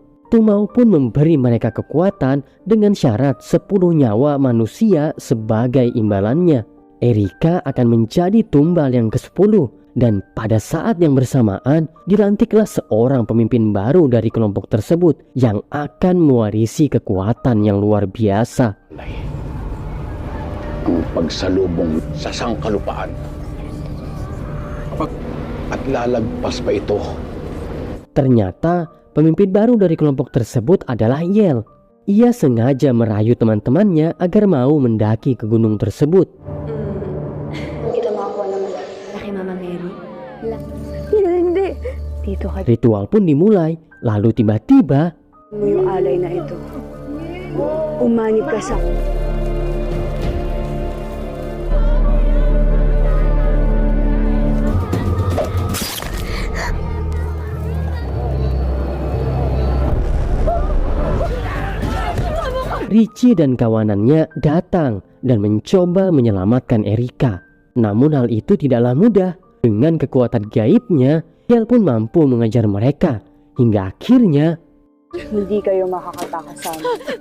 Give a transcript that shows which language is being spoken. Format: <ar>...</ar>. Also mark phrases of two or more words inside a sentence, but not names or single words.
<id>Tumau pun memberi mereka kekuatan dengan syarat 10 nyawa manusia sebagai imbalannya. Erika akan menjadi tumbal yang ke-10 dan pada saat yang bersamaan dilantiklah seorang pemimpin baru dari kelompok tersebut yang akan mewarisi kekuatan yang luar biasa.</id> <tl>Ang pagsalubong sa sangkalupaan. At lalagpas pa ito.</tl> <id>Ternyata pemimpin baru dari kelompok tersebut adalah Yel. Ia sengaja merayu teman-temannya agar mau mendaki ke gunung tersebut.</id> <tl>Kita makakuha naman. Laki Mama Mary. Hindi. Dito ka.</tl> <id>Ritual pun dimulai, lalu tiba-tiba</id> <tl>Mo yung alay na ito. Umanib ka sa...</tl> <id>Richie dan kawanannya datang dan mencoba menyelamatkan Erika. Namun hal itu tidaklah mudah. Dengan kekuatan gaibnya, Yel pun mampu mengejar mereka. Hingga akhirnya</id> <tl>Hindi kayo makakatakas sa amin.</tl>